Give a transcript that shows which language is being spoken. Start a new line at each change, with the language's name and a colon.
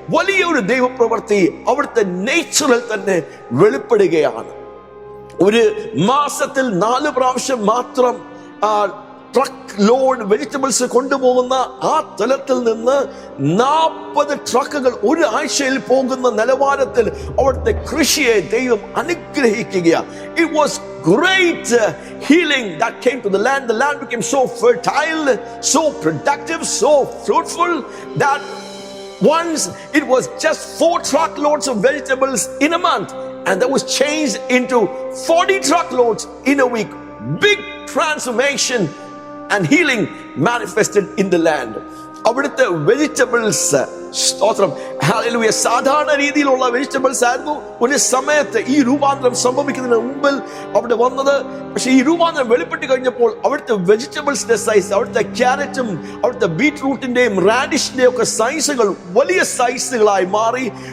Malayalam: വലിയൊരു ദൈവപ്രവൃത്തി അവിടുത്തെ നേച്ചറിൽ തന്നെ വെളിപ്പെടുകയാണ്. ഒരു മാസത്തിൽ 4 പ്രാവശ്യം മാത്രം ട്രക്ക് ലോഡ് വെജിറ്റബിൾസ് കൊണ്ടുപോകുന്ന ആ തലത്തിൽ നിന്ന് 40 ട്രക്കുകൾ ഒരു ആഴ്ചയിൽ പോകുന്ന നിലവാരത്തിൽ അവിടുത്തെ കൃഷിയെ ദൈവം അനുഗ്രഹിക്കുകയാണ്.
English: It was great healing that came to the land. The land became so fertile, so productive, so fruitful that once it was just 4 truckloads of vegetables in a month, and that was changed into 40 truckloads in a week. Big transformation and healing manifested in the land.
Malayalam: അവിടുത്തെ vegetables, സ്തോത്രം, hallelujah, സാധാരണ രീതിയിലുള്ള vegetables ആയിരുന്നു ഒരു സമയത്ത് ഈ രൂപാന്തരം സംഭവിക്കുന്നതിന് മുമ്പിൽ അവിടെ വന്നത്. പക്ഷെ ഈ രൂപാന്തരം വെളിപ്പെട്ട് കഴിഞ്ഞപ്പോൾ അവിടുത്തെ വെജിറ്റബിൾസിന്റെ സൈസ്, അവിടുത്തെ ക്യാരറ്റും അവിടുത്തെ ബീറ്റ്റൂട്ടിന്റെയും റാഡിഷിന്റെയും ഒക്കെ സൈസുകൾ വലിയ സൈസുകളായി മാറി.